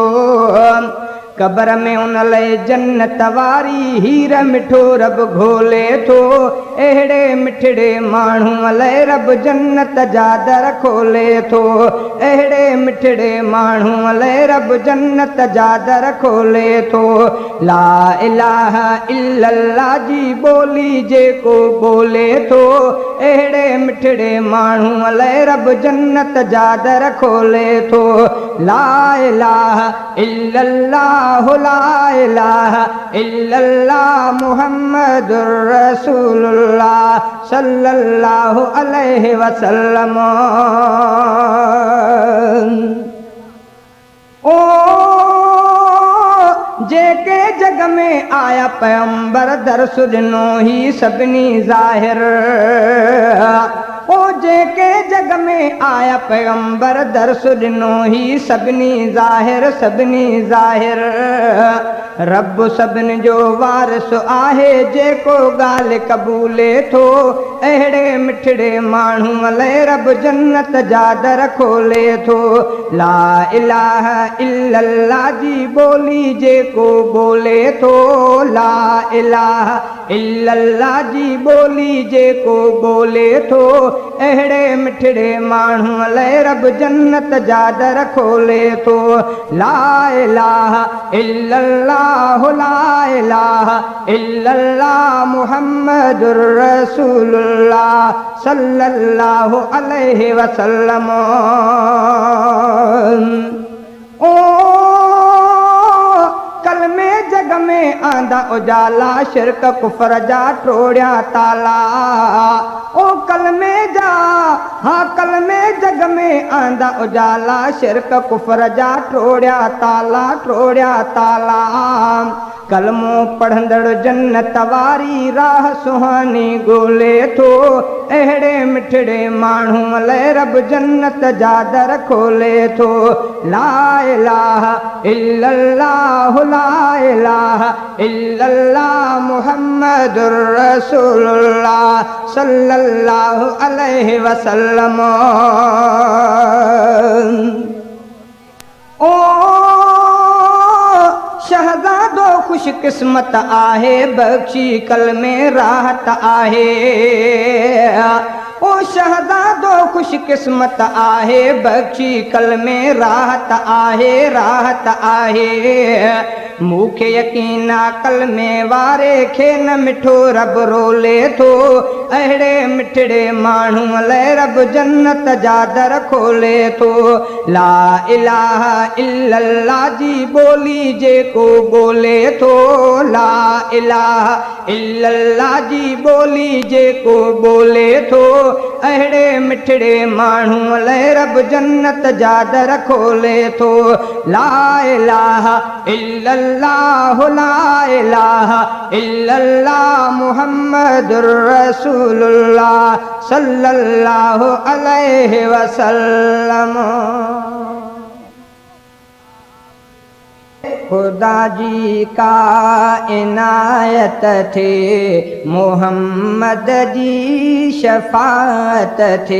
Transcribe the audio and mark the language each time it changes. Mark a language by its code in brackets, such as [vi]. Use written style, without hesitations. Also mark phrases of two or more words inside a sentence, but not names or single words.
[sd] कबर में उन लाइ जन्नत वारी हीर मिठो रब घोले थो एड़े मिठड़े माण्हू लाइ रब जन्नत जा दर खोले थो। एड़े मिठड़े माण्हू लाइ रब जन्नत जा दर खोले थो। [ar] لا إله إلا الله [sd] जी बोली जेको बोले थो एड़े मिठड़े माण्हू लाइ रब जन्नत जा दर खोले थो। [ar] لا إله إلا الله لا إله إلا الله محمد رسول الله صلى الله عليه وسلم. [sd] ओ जेके जग में आया पैगंबर दर्स ॾिनो ही सभिनी ज़ाहिर। ओ जेके जग में आया पैगंबर दर्स ॾिनो ही सभिनी ज़ाहिर रब सभिनी जो वारिस आहे जेको ॻाल्हि क़बूले थो अहिड़े मिठड़े माण्हू लाइ रब जन्नत जा दर खोले थो [ar] لا إله إلا الله [sd] जी बोली जेको बोले थो [ar] لا إله إلا الله [sd] जी बोली जेको बोले थो अहिड़े मिठड़े माण्हू लाइ रब जन्नत जा दर खोले थो [ar] لا إله إلا الله لا إله إلا الله محمد رسول الله صلى الله عليه وسلم [sd] ओ कलमे जग में आंदा उजाला शिरक कुफर जा टोड़िया ताला ओ कलमे जग में आंदा उजाला शिरक कुफर जा टोड़िया ताला कलमो पढ़ंदड़ जन्नत वारी राह सुहानी ॻोल्हे थो अहिड़े मिठड़े माण्हू लाइ रब जन्नत जा दर खोले थो [ar] لا إله إلا الله لا إله إلا الله محمد رسول الله صلى الله عليه وسلم [sd] ओ शहजादो खुश किस्मत आहे बख्शी कल में राहत आहे ओ शहजादो खुश किस्मत आहे बख्शी कल में राहत आहे मूंखे यकीन कल में वारे खे न मिठो रब रोले थो अहिड़े मिठड़े माण्हू लाइ रब जन्नत जा दर खोले थो [ar] لا إله إلا الله [sd] जी बोली जेको बोले थो [ar] لا إله إلا الله [sd] जी बोली जेको बोले थो अहिड़े मिठड़े माण्हू लाइ रब जन्नत जा दर खोले थो [ar] لا إله إلا الله لا إله إلا الله محمد رسول الله صلى الله عليه وسلم [sd] खुदा जी का इनायत थे मोहम्मद जी शफात थे